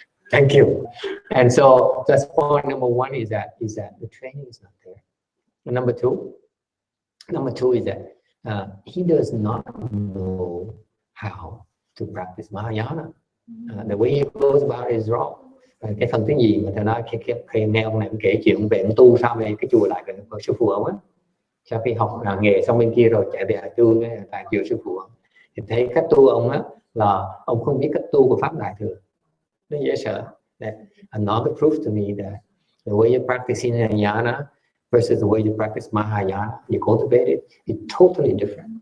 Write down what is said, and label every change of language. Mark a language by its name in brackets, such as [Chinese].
[English] Thank you. And so that's point number one is that the training is not there. And number two is that he does not know how to practice Mahayana. The way he goes about it is wrong. [Vietnamese] Cái phần tiếng gì mà thầy nói khi nghe ông này ông kể chuyện về ông tu sao về cái chùa lại của sư phụ ông á, sau khi học nghề xong bên kia rồi chạy về tu tại chùa sư phụ ông thì thấy cách tu ông á là ông không biết cách tu của pháp đại thừa, nó dễ sợ. [English] Another proof to me that the way you practice Hinayana versus the way you practice Mahayana, you cultivate it, it's totally different.